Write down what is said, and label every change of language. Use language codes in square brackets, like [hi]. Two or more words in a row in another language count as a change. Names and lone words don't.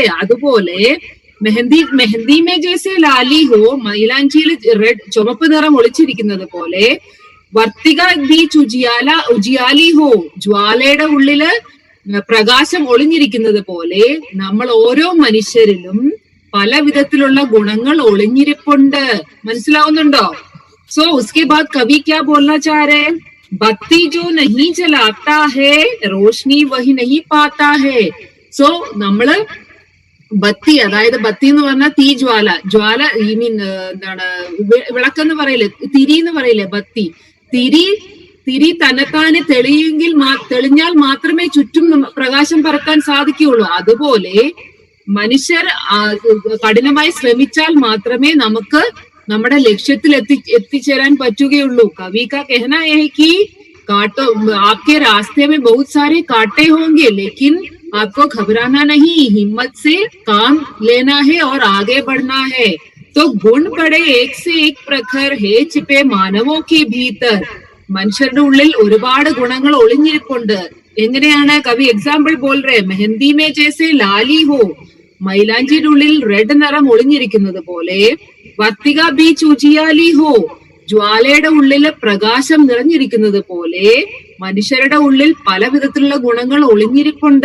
[ml] അതുപോലെ [hi] मेहंदी में जैसे लाली हो, [ml] മൈലാഞ്ചിയിൽ ചുവപ്പ് നിറം ഒളിച്ചിരിക്കുന്നത് പോലെ [hi] वर्तिका बीच उजियाली हो, [ml] ജ്വാലയുടെ ഉള്ളില് പ്രകാശം ഒളിഞ്ഞിരിക്കുന്നത് പോലെ നമ്മൾ ഓരോ മനുഷ്യരിലും പല വിധത്തിലുള്ള ഗുണങ്ങൾ ഒളിഞ്ഞിരിപ്പുണ്ട്. മനസ്സിലാവുന്നുണ്ടോ? [hi] सो उसके बाद कवि क्या बोलना चाह रहे हैं, बत्ती जो नहीं जलाता है रोशनी वही नहीं पाता है. [ml] സോ നമ്മള് ബത്തി, അതായത് ബത്തി എന്ന് പറഞ്ഞാൽ തീ ജ്വാല. ജ്വാല [en] I mean [ml] എന്താണ്, വിളക്കെന്ന് പറയില്ലേ, തിരി എന്ന് പറയില്ലേ, ബത്തി. തിരി തന്നെത്താനെ തെളിഞ്ഞാൽ മാത്രമേ ചുറ്റും പ്രകാശം പരത്താൻ സാധിക്കുകയുള്ളൂ. അതുപോലെ മനുഷ്യർ കഠിനമായി ശ്രമിച്ചാൽ മാത്രമേ നമുക്ക് നമ്മുടെ ലക്ഷ്യത്തിൽ എത്തിച്ചേരാൻ പറ്റുകയുള്ളൂ. [hi] കവി का कहना है कि आपके रास्ते में बहुत सारे कांटे होंगे, लेकिन आपको घबराना नहीं, हिम्मत से काम लेना है और आगे बढ़ना है. तो गुण बड़े एक से एक प्रखर है छिपे मानवों के भीतर. [ml] മനുഷ്യരുടെ ഉള്ളിൽ ഒരുപാട് ഗുണങ്ങൾ ഒളിഞ്ഞിരിപ്പുണ്ട്. എങ്ങനെയാണ്? കവി എക്സാമ്പിൾ [hi] बोल रहे, मेहंदी में जैसे लाली हो, [ml] മൈലാഞ്ചിയുടെ ഉള്ളിൽ റെഡ് നിറം ഒളിഞ്ഞിരിക്കുന്നത് പോലെ [hi] वर्तिका बीच उजियाली हो, [ml] ജ്വാലയുടെ ഉള്ളില് പ്രകാശം നിറഞ്ഞിരിക്കുന്നത് പോലെ മനുഷ്യരുടെ ഉള്ളിൽ പല വിധത്തിലുള്ള ഗുണങ്ങൾ ഒളിഞ്ഞിരിപ്പുണ്ട്.